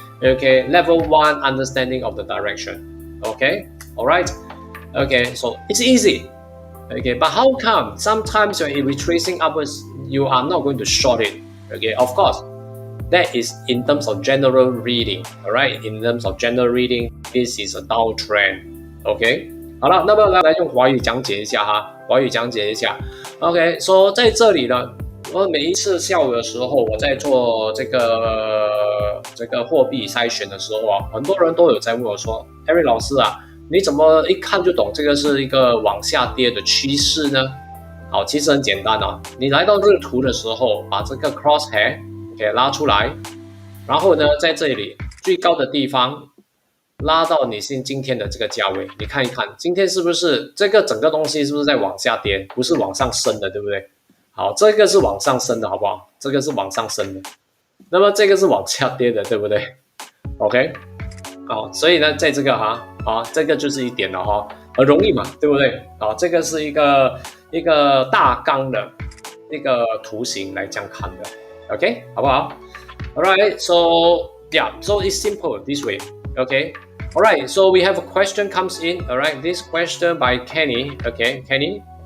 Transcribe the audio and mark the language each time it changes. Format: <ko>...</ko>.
<en>Okay, level 1 understanding of the direction. Okay, all right. Okay, so it's easy. Okay, but how come sometimes when you're retracing upwards, you are not going to short it? Okay, of course, that is in terms of general reading. All right, in terms of general reading, this is a downtrend.</en> <zh>OK， 好了，那么来用华语讲解一下哈，OK， 说在这里呢，我每一次下午的时候，我在做这个货币筛选的时候啊，很多人都有在问我说 ，Eric 老师啊，你怎么一看就懂这个是一个往下跌的趋势呢？好，其实很简单啊，你来到日图的时候，把这个 crosshair 给拉出来，然后呢，在这里最高的地方拉到你今天的这个价位，你看一看，今天是不是这个整个东西是不是在往下跌，不是往上升的，对不对？好，这个是往上升的，好不好？这个是往上升的，那么这个是往下跌的，对不对 ？OK， 好，所以呢，在这个这个就是一点了哈，很容易嘛，对不对？好，这个是一个大纲的一个图形来这样看的 ，OK， 好不好 ？</zh> <en>All right, so yeah, so it's simple this way, OK. All right, so we have a question comes in. All right, this question by Kenny. Okay, Kenny.</en>